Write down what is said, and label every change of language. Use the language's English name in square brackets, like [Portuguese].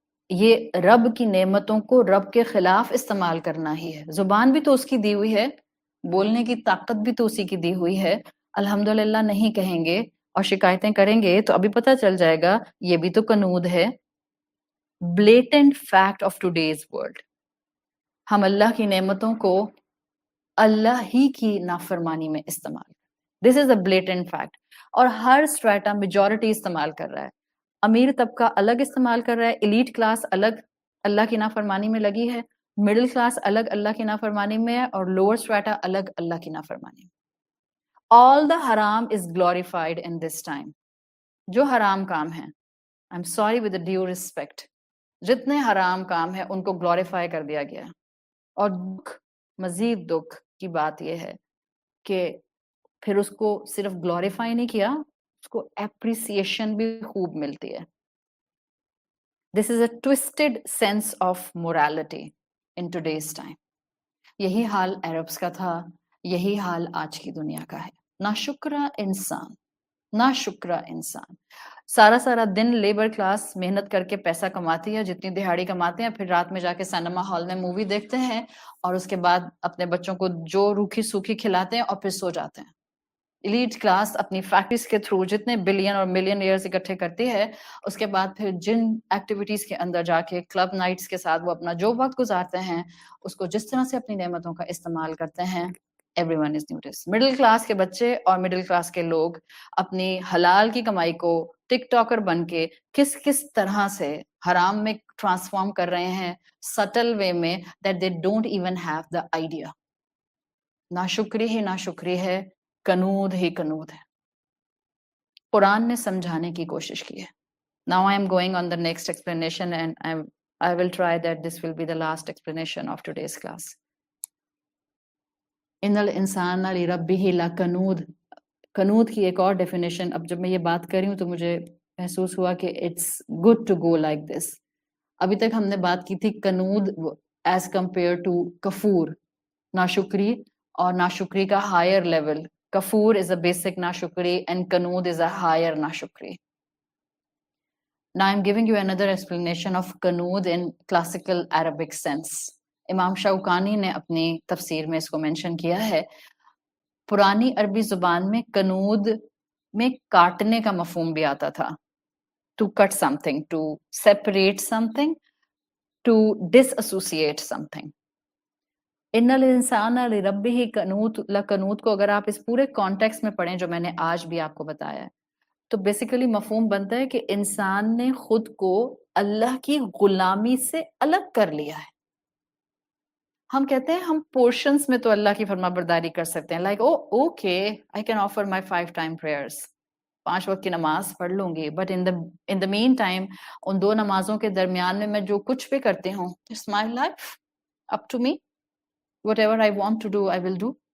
[Urdu] یہ رب کی نعمتوں کو رب کے خلاف استعمال کرنا ہی ہے. زبان بھی تو اس کی دی ہوئی ہے، بولنے کی طاقت بھی تو اسی کی دی ہوئی ہے. الحمدللہ نہیں کہیں گے اور شکایتیں کریں گے تو ابھی پتہ چل جائے گا یہ بھی تو قنود ہے. [English] blatant fact of today's world. [Urdu] ہم اللہ کی نعمتوں کو اللہ ہی کی نافرمانی میں استعمال. [English] This is a blatant fact. [Urdu] اور ہر اسٹریٹا میجورٹی استعمال کر رہا ہے. امیر طبقہ الگ استعمال کر رہا ہے، ایلیٹ کلاس الگ اللہ کی نافرمانی میں لگی ہے، مڈل کلاس الگ اللہ کی نافرمانی میں ہے، اور لوور سٹریٹا الگ اللہ کی نافرمانی میں. [English] All the haram is glorified in this time. [Urdu] جو حرام کام ہیں, [English] I'm sorry with the due respect, [Urdu] جتنے حرام کام ہیں ان کو glorify کر دیا گیا. اور مزید دکھ کی بات یہ ہے کہ پھر اس کو صرف glorify نہیں کیا, اس کو appreciation بھی خوب ملتی ہے. [English] This is a twisted sense of morality in today's time. [Urdu] یہی حال عربس کا تھا, یہی حال آج کی دنیا کا ہے. ناشکرہ انسان, ناشکرہ انسان سارا دن لیبر کلاس محنت کر کے پیسہ کماتی ہے, جتنی دہاڑی کماتے ہیں, پھر رات میں جا کے سینما ہال میں مووی دیکھتے ہیں, اور اس کے بعد اپنے بچوں کو جو روکھی سوکھی کھلاتے ہیں اور پھر سو جاتے ہیں. ایلیٹ کلاس اپنی فیکٹریز کے تھرو جتنے بلین اور ملین ایئرز اکٹھے کرتی ہے, اس کے بعد پھر جن ایکٹیویٹیز کے اندر جا کے کلب نائٹس کے ساتھ وہ اپنا جو وقت گزارتے ہیں, اس کو جس طرح سے اپنی نعمتوں کا استعمال کرتے ہیں, [English] everyone is noticed. [Urdu] Middle class کے بچے اور مڈل کلاس کے لوگ اپنی حلال کی کمائی کو ٹک ٹاکر بن کے کس طرح سے حرام میں ٹرانسفارم کر رہے ہیں, سٹل وے میں, [English] that they don't even have the idea. [Urdu] ناشکری ہی ناشکری ہے, کنود ہی کنود ہے. قرآن نے سمجھانے کی کوشش کی ہے. [English] Now I am going on the next explanation and I will try that this will be the last explanation of today's class. [Urdu] ان الانسان لربہ لکنود, کنود کی ایک اور ڈیفینیشن, اب جب میں یہ بات کر رہی ہوں تو مجھے محسوس ہوا کہ [English] It's good to go like this. [Urdu] ابھی تک ہم نے بات کی تھی کنود ایز کمپیئر ٹو کفور, ناشکری, اور ناشکری کا higher level. [English] کفور is a basic ناشکری and کنود is a higher ناشکری. Now I'm giving you another explanation of کنود in classical Arabic sense. [Urdu] امام شوکانی نے اپنی تفسیر میں اس کو مینشن کیا ہے. پرانی عربی زبان میں کنود میں کاٹنے کا مفہوم بھی آتا تھا. [English] To cut something, to separate something, to disassociate something. [Urdu] ان الانسان لربہ کنود لکنود کو اگر آپ اس پورے کانٹیکس میں پڑھیں جو میں نے آج بھی آپ کو بتایا ہے, تو بیسیکلی مفہوم بنتا ہے کہ انسان نے خود کو اللہ کی غلامی سے الگ کر لیا ہے. ہم کہتے ہیں ہم پورشنز میں تو اللہ کی فرما برداری کر سکتے ہیں, [English] like okay I can offer my 5 time prayers, [Urdu] 5 وقت کی نماز پڑھ لوں گی, [English] but in the main time [Urdu] ان 2 نمازوں کے درمیان میں جو کچھ بھی کرتی ہوں, [English] It's my life, up to me, whatever I want to do I will do.